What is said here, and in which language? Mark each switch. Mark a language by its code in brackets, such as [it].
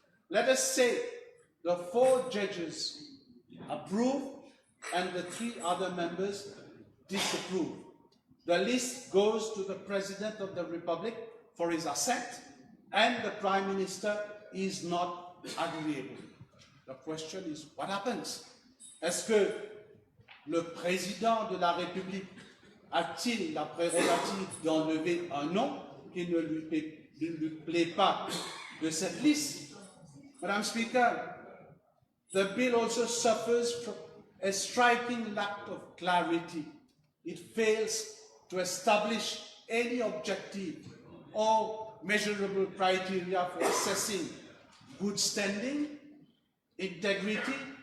[en] Let us say the 4 judges approve and the 3 other members disapprove. The list goes to the President of the Republic for his assent, and the Prime Minister is not agreeable. The question is, what happens? [fr] Est-ce que le Président de la République a-t-il la prérogative d'enlever un nom qui ne lui plaît pas de cette liste? [en] Madam Speaker, the bill also suffers from a striking lack of clarity. It fails to establish any objective or measurable criteria for assessing good standing, integrity,